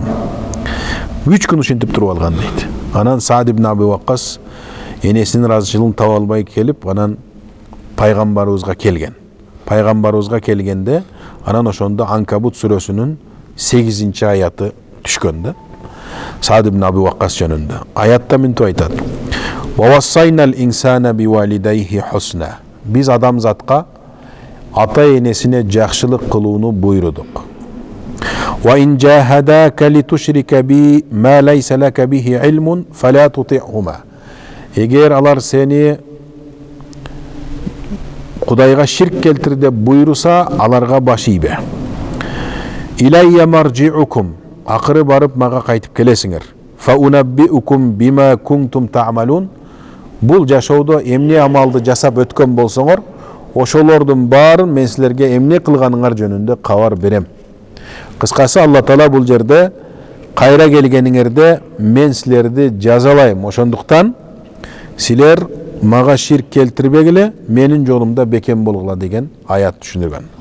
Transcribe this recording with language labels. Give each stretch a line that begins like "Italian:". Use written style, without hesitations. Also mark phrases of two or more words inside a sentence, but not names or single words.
Kyrgyz: 3 күн ушинтип туруп алган дейт. Анан Саид ибн Аби Ваккас энесинин ыраазычылыгын таба албай келип, анан пайгамбарыбызга келген. Пайгамбарыбызга келгенде, анан ошондо Анкабут сүрөсүнүн 8-ci аяты түшкөн да. Саид ибн Аби Ваккас жөнүндө. Аятта мынтип айтат.
Arabic: ووصينا الإنسان بوالديه حسنا.
Kyrgyz: Биз адамзатка ата-энесине жакшылык кылууну буйрудук.
Arabic: وإن جاهداك لتشرك بي ما ليس لك به علم فلا تطعهما.
Kyrgyz: Эгер алар сени Кудайга ширк келтир деп буйруса, аларга баш ийбе.
Arabic: إلي مرجعكم,
Kyrgyz: акыры барып мага кайтып келесиңер.
Arabic: فأنبئكم بما كنتم تعملون.
Kyrgyz: Бул жашоодо эмне амалды жасап өткөн болсоңор, ошолордун баарын мен силерге эмне кылганыңар жөнүндө кабар берем. Кыскасы, Алла Таала бул жерде кайра келгениңерде мен силерди жазалайм. Ошондуктан силер мага ширк келтирбегиле, менин жолумда бекем болгула деген аят түшүндүргөн.